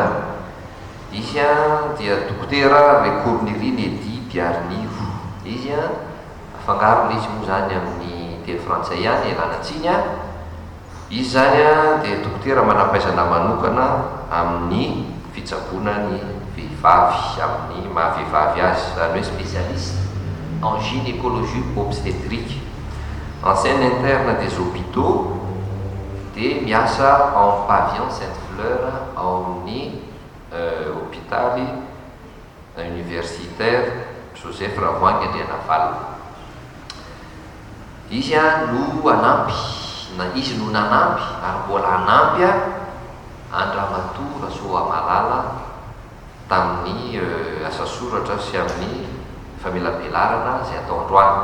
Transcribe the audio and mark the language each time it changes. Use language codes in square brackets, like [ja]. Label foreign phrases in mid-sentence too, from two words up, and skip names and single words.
[mg] Izy dia dokotera Cornelie Nedy Biarnivo. Izy afangarony izy moa zany amin'ny teny frantsay ihany elanatsiny. Izy zany dia dokotera manam-pahaizana manokana amin'ny fitsaboana ny vehivavy, amin'ny mahavehivavy azy, zany hoe [fr] spécialiste en gynécologie obstétrique, ancienne interne des hôpitaux, [mg] dia miasa [fr] en pavillon Sainte-Fleur [mg] amin'ny hôpitaly universitaire Joseph Ravoahangy Andrianaval. Izy no nanampy ary mbola hanampy Andramatoa Rasoamalala tamin'ny asa soratra sy amin'ny famelabelarana izay atao androany.